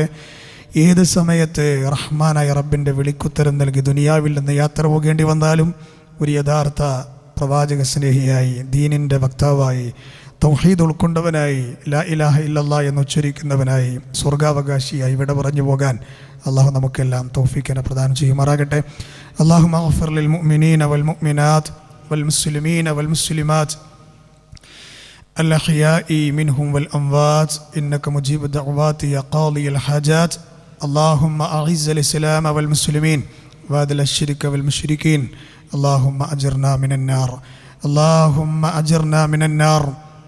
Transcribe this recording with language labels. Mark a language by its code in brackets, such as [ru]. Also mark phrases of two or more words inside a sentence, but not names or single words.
[ml] ഏത് സമയത്ത് റഹ്മാനായ റബ്ബിൻ്റെ വിളിക്കുത്തരം നൽകി ദുനിയാവിൽ നിന്ന് യാത്ര പോകേണ്ടി വന്നാലും ഒരു യഥാർത്ഥ പ്രവാചക സ്നേഹിയായി, ദീനിൻ്റെ വക്താവായി, തൗഹീദ് ഉൾക്കൊണ്ടവനായി, [ar] لا إله إلا الله [ml] എന്ന് ഉച്ചരിക്കുന്നവനായി, സ്വർഗാവകാശിയായി ഇവിടെ പറഞ്ഞു പോകാൻ അള്ളാഹു നമുക്കെല്ലാം തൗഫീഖിനെ പ്രദാനം ചെയ്യുമാറാകട്ടെ. [ar] اللهم اغفر للمؤمنين والمؤمنات والمسلمين والمسلمات الأحياء منهم والأموات إنك مجيب الدعوات يا قاضي الحاجات. اللهم أعز الإسلام والمسلمين وأذل الشرك والمشركين. اللهم أجرنا من النار. اللهم أجرنا من النار.